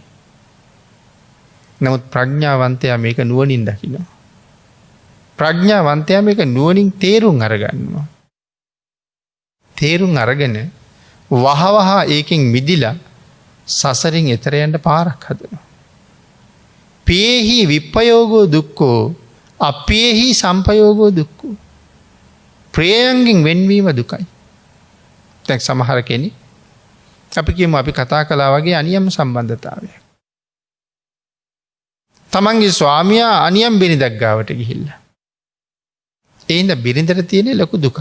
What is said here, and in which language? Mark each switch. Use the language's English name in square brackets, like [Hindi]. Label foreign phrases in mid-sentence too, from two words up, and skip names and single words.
[Sinhala] නමුත් ප්‍රඥාවන්තයා මේක නුවණින් දකිනවා. ප්‍රඥාවන්තයා මේක නුවණින් තේරුම් අරගන්නවා. තේරුම් අරගෙන වහවහ ඒකෙන් මිදිලා සසරින් එතර යන්න පාරක් හදනවා. [Pali] පේහි විප්පයෝගෝ දුක්ඛෝ අපේහි සම්පයෝගෝ දුක්ඛෝ. [Sinhala] ප්‍රියයන්ගෙන් වෙන්වීම දුකයි. දැන් සමහර කෙනෙක් අපි කියමු අපි කතා කළා වගේ අනියම් සම්බන්ධතාවයක්. තමන්ගේ ස්වාමියා අනියම් බිරිඳක් ගාවට ගිහිල්ලා. ඒඳ බිරිඳට තියෙන ලොකු දුක.